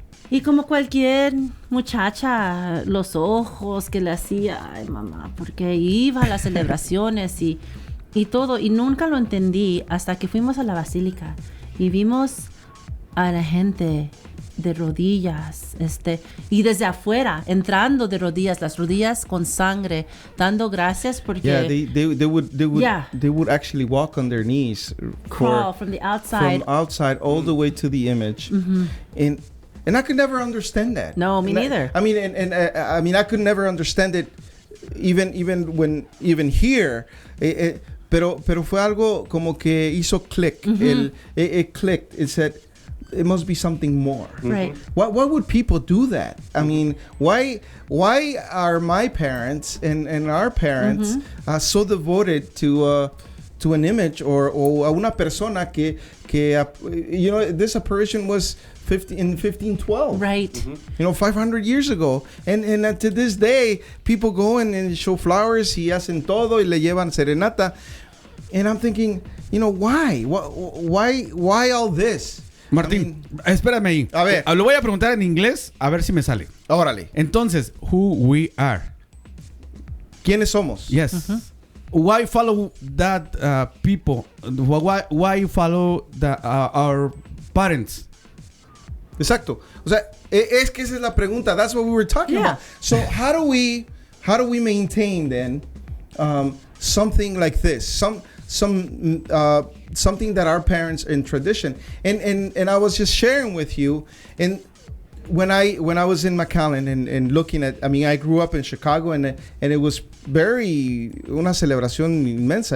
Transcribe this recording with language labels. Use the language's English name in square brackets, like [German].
[Spanish] Y como cualquier muchacha, los ojos que le hacía, ay mamá, porque iba a las celebraciones y todo, y nunca lo entendí hasta que fuimos a la basílica y vimos a la gente de rodillas, y desde afuera, entrando de rodillas, las rodillas con sangre, dando gracias porque... [English] Yeah, they would actually walk on their knees. Crawl from the outside. From outside all the way to the image. And I could never understand that. No, me neither. I mean, I could never understand it even here. [Spanish] Pero fue algo como que hizo click. [English] It clicked. It said, it must be something more. Right. Why would people do that? I mean, why are my parents and our parents so devoted to an image or [Spanish] a una persona que [English] this apparition was in 1512. Right. 500 years ago. And to this day, people go and show flowers [Spanish] y hacen todo y le llevan serenata. [English] And I'm thinking, why? Why all this? [Spanish] Martín, espérame ahí. A ver. Lo voy a preguntar en inglés a ver si me sale. Órale. [English] Entonces, who we are. [Spanish] ¿Quiénes somos? [English] Yes. Why follow that people? Why follow our parents? [Spanish] Exacto. O sea, es que esa es la pregunta. [English] That's what we were talking about. So how do we maintain then something like this? Something that our parents in tradition. And I was just sharing with you, and when I was in McAllen and looking at, I grew up in Chicago and it was [Spanish] una celebración inmensa.